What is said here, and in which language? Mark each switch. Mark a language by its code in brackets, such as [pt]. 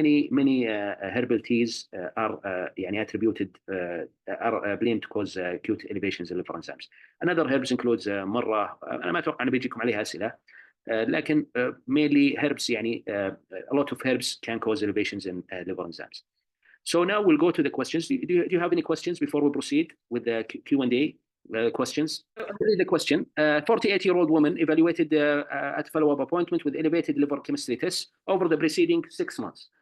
[en] Many herbal teas are [ar] يعني [en] attributed are blamed to cause acute elevations in liver enzymes. Another herbs includes [ar] مرة أنا ما أتوقع أن بيجيكم عليها أسئلة. لكن [en] mainly herbs [ar] يعني [en] a lot of herbs can cause elevations in liver enzymes. So now we'll go to the questions. Do you have any questions before we proceed with the Q&A questions? The question, 48-year-old woman evaluated at follow-up appointment with elevated liver chemistry tests over the preceding 6 months.